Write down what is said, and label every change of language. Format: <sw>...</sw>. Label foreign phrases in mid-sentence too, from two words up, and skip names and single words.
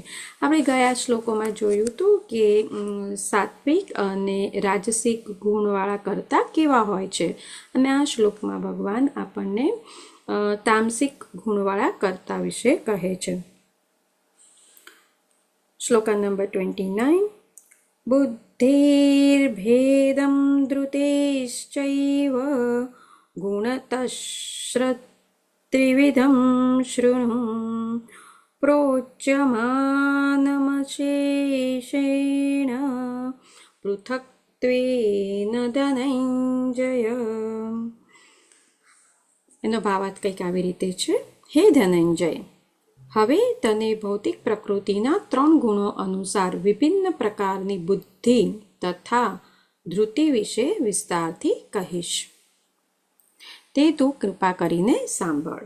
<gu>આપણે ગયા શ્લોકોમાં જોયું હતું કે સાત્વિક અને રાજસિક ગુણવાળા કરતા કેવા હોય છે અને આ શ્લોકમાં ભગવાન આપણને તામસિક ગુણવાળા કરતા વિશે કહે છે. શ્લોકા નંબર 29.</gu> <sa>बुद्धिर्भेदं धृतेश्चैव गुणतश्रत्रिविधं शृणु प्रोच्यमानमशेषेण पृथक्त्वेन धनञ्जय.</sa> <gu>એનો ભાવાર્થ કંઈક આવી રીતે છે: હે ધનંજય, હવે તને ભૌતિક પ્રકૃતિના 3 ગુણો અનુસાર વિભિન્ન પ્રકારની બુદ્ધિ તથા ધૃતિ વિશે વિસ્તારથી કહીશ. તે તું કૃપા કરીને સાંભળ.</gu>